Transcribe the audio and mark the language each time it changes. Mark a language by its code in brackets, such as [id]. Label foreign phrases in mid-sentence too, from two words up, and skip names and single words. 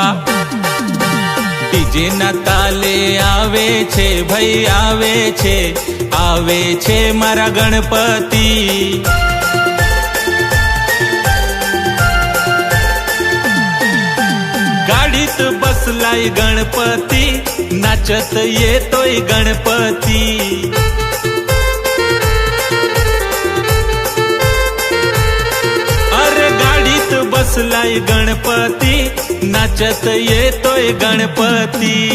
[gu] ડીજે ના તાલે આવે છે ભાઈ આવે છે મારા ગણપતિ। [mr] गाडीत बसलाय गणपती नाचत येतोय गणपती। अरे गाडीत बसलाय गणपती नाचत येतोय गणपती।